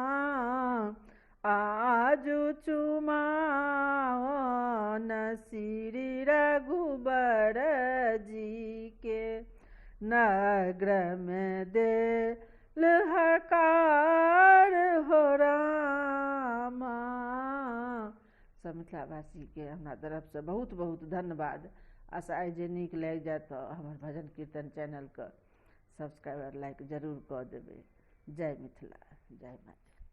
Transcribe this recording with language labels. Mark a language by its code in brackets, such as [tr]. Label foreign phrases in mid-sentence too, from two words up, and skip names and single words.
[mai] आजू चुमाओन श्री रघुबर जी के नगर में देल हकार हो रामा। सब मिथिलावासी के हमरा तरफ से बहुत बहुत धन्यवाद। आशा है जे नीक लागि जायत तो हमर भजन कीर्तन चैनल के [en] subscriber like [mai] जरूर कऽ देबै। जय मिथिला, जय मैथिली।